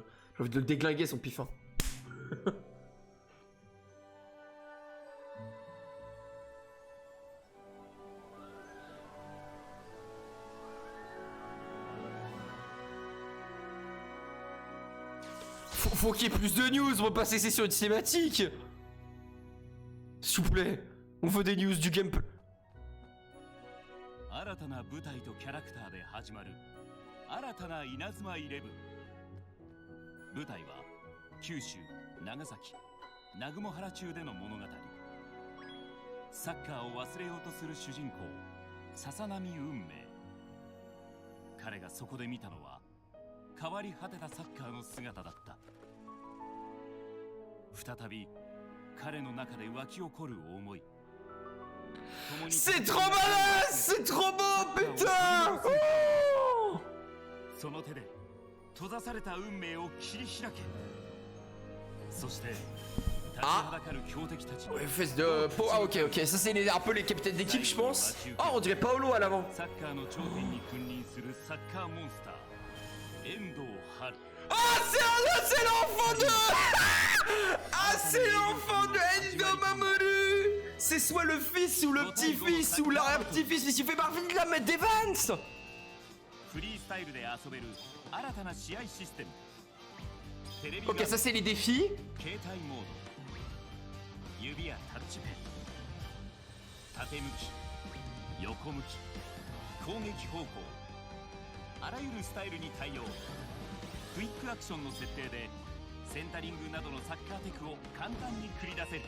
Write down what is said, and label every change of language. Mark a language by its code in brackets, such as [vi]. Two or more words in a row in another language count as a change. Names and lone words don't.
[fr] J'ai envie de le déglinguer son pif, hein. Faut qu'il y ait plus de news, on va pas cesser sur une cinématique. S'il vous plaît, on veut des news du gameplay. [ja] 新たな舞台とキャラクターで始まる新たな稲妻イレブン。舞台は九州長崎南雲原中での物語。サッカーを忘れようとする主人公笹波運命。彼がそこで見たのは変わり果てたサッカーの姿だった。再び彼の中で湧き起こる思い。 [fr] C'est trop malin! C'est trop beau, putain! Oh! [ja] その手で閉ざされた運命を切り開け。そして立ちはだかる強敵たち。 [fr] Ouais, fesse de... Ah ok, ok, ça c'est un peu les capitaines d'équipe je pense. Oh, on dirait Paolo à l'avant. [ja] サッカーの頂点に君臨するサッカーモンスター遠藤春。 [fr] Ah, c'est l'enfant de... Ah, c'est l'enfant de Endo Mamoru. C'est soit le fils ou le petit-fils ou l'arrière-petit-fils, mais il fait partie de la Matt Evans. [ja] フリースタイルで遊べる新たな試合システム。 [fr] Ok, ça c'est les défis. [ja] 携帯モード。指やタッチペン。縦向き、横向き、攻撃方向。あらゆるスタイルに対応。クイックアクションの設定でセンタリングなどのサッカーテクを簡単に繰り出せる。